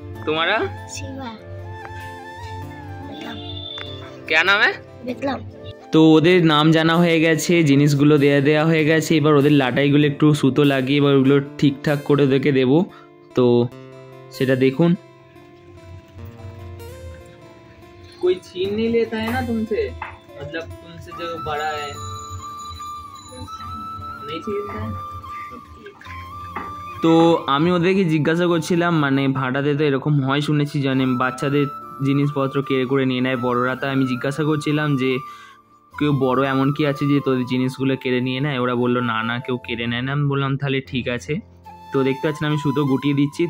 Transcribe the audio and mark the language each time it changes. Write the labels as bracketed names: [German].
[Hindi] तुम्हारा शिवा। क्या नाम है? विक्रम। [Bangla] তো ওদের নাম জানা হয়ে গেছে, জিনিসগুলো দেওয়া হয়ে গেছে। এবার ওদের লাটাইগুলো একটু সুতো লাগিয়ে এবার ওগুলো ঠিকঠাক করে ওদেরকে দেবো। তো সেটা দেখুন। [Hindi] कोई छीन नहीं लेता है ना तुमसे, मतलब तुमसे जो बड़ा है नहीं छीनता है। [Bangla] তো আমি ওদেরকে জিজ্ঞাসা করছিলাম, মানে ভাড়াতে তো এরকম হয় শুনেছি, জানে বাচ্চাদের জিনিসপত্র কেড়ে করে নিয়ে নেয় বড়রা। তাই আমি জিজ্ঞাসা করছিলাম যে কেউ বড় এমন কি আছে যে তোদের জিনিসগুলো কেড়ে নিয়ে নেয়? ওরা বললো না না, কেউ কেড়ে নেয় না। আমি বললাম তাহলে ঠিক আছে। তো দেখতে পাচ্ছেন আমি সুতো গুটিয়ে দিচ্ছি।